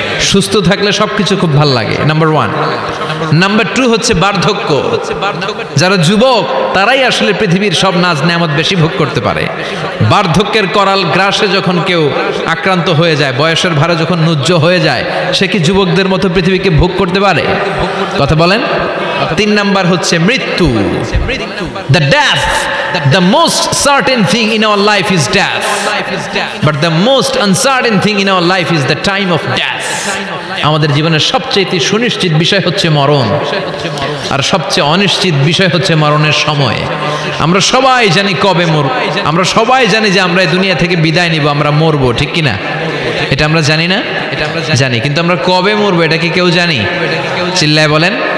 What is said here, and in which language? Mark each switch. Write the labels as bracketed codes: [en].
[bn] সুস্থ থাকলে সবকিছু খুব ভালো লাগে, নাম্বার ওয়ান। নাম্বার টু হচ্ছে বার্ধক্য। যারা যুবক তারাই আসলে পৃথিবীর সব নাজ নেয়ামত বেশি ভোগ করতে পারে। বার্ধক্যের করাল গ্রাসে যখন কেউ আক্রান্ত হয়ে যায়, বয়সের ভারে যখন নুজ্জ হয়ে যায়, সে কি যুবকদের মতো পৃথিবীকে ভোগ করতে পারে? কথা বলেন। তিন নাম্বার হচ্ছে মৃত্যু। [en] The death, the most certain thing in our life is death, but the most uncertain thing in our life is the time of death. [bn] আমাদের জীবনের সবচেয়ে সুনিশ্চিত বিষয় হচ্ছে মরণ, আর সবচেয়ে অনিশ্চিত বিষয় হচ্ছে মরণের সময়। আমরা সবাই জানি কবে মরব, আমরা সবাই জানি যে আমরা এই দুনিয়া থেকে বিদায় নিব, আমরা মরবো, ঠিক কিনা? এটা আমরা জানি না? এটা আমরা জানি, কিন্তু আমরা কবে মরবো এটা কি কেউ জানি? চিল্লায় বলেন।